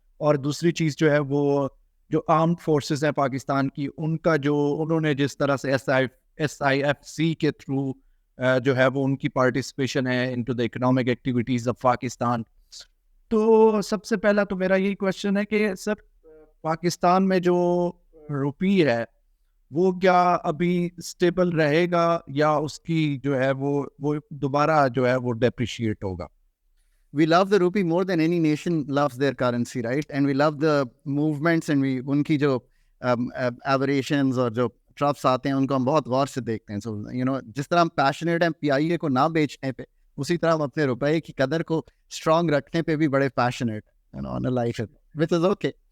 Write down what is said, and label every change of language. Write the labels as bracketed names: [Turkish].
[Urdu] اور دوسری چیز جو ہے وہ جو آرمڈ فورسز ہیں پاکستان کی, ان کا جو انہوں نے جس طرح سے SIFC کے تھرو جو ہے وہ ان کی پارٹیسپیشن ہے [English] Into the economic activities of Pakistan. [Urdu] تو سب سے پہلا تو میرا یہی کوشچن ہے کہ سر پاکستان میں جو روپی ہے وہ کیا ابھی اسٹیبل رہے گا یا اس کی جو ہے وہ دوبارہ جو ہے وہ ڈیپریشیٹ ہوگا؟ [English] We love the rupee more than any nation loves their currency, right? And we love the movements and [Urdu] ان کی جو aberrations اور جو ٹرپس آتے ہیں ان کو ہم بہت غور سے دیکھتے ہیں. سو جس طرح ہم پیشنیٹ ہیں PIA کو نہ بیچنے پہ, اسی طرح ہم اپنے روپے کی قدر کو اسٹرانگ رکھنے پہ بھی بڑے پیشنیٹ ہیں لائف وچ از اوکے.